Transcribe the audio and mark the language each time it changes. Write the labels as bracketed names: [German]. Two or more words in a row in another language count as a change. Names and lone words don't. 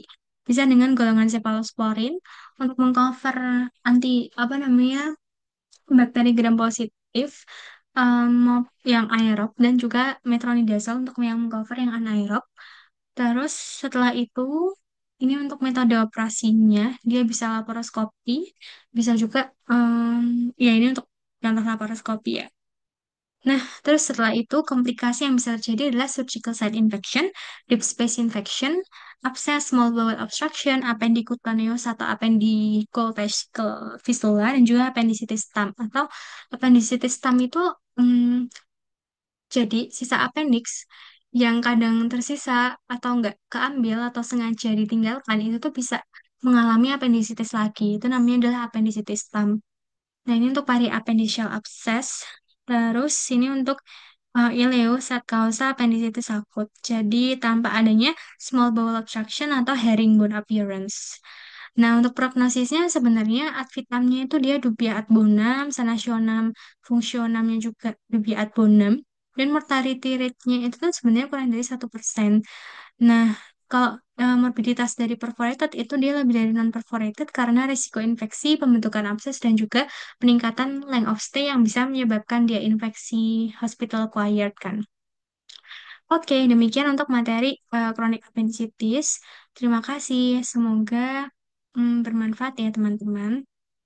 [Indonesian] Bisa dengan golongan cephalosporin untuk mengcover apa namanya bakteri gram positif yang aerob dan juga metronidazole untuk yang mengcover yang anaerob. Terus setelah itu ini untuk metode operasinya dia bisa laparoskopi, bisa juga ya ini untuk contoh laparoskopi ya. Nah, terus setelah itu komplikasi yang bisa terjadi adalah [English] surgical site infection, deep space infection, abscess, small bowel obstruction, appendicutaneous atau appendicovesical fistula, [Indonesian] dan juga [English] appendicitis stump. [Indonesian] Atau [English] appendicitis stump [Indonesian] itu hmm, jadi sisa appendix yang kadang tersisa atau enggak keambil atau sengaja ditinggalkan itu tuh bisa mengalami appendicitis lagi. Itu namanya adalah [English] appendicitis stump. [Indonesian] Nah, ini untuk [English] periappendiceal abscess. [Indonesian] Terus ini untuk ileo sac causa appendicitis akut. Jadi tanpa adanya [English] small bowel obstruction [Indonesian] atau [English] herringbone appearance. [Indonesian] Nah, untuk prognosisnya sebenarnya [Latin] ad vitamnya [Indonesian] itu dia [Latin] dubia ad bonum, sanasionam, fungsionamnya [Indonesian] juga [Latin] dubia ad bonum. [Indonesian] Dan [English] mortality rate-nya [Indonesian] itu kan sebenarnya kurang dari 1%. Nah, kalau morbiditas dari perforated itu dia lebih dari non-perforated karena risiko infeksi, pembentukan abses, dan juga peningkatan [English] length of stay [Indonesian] yang bisa menyebabkan dia infeksi [English] hospital acquired [Indonesian] kan. Oke, demikian untuk materi [English] chronic appendicitis. [Indonesian] Terima kasih. Semoga bermanfaat ya teman-teman.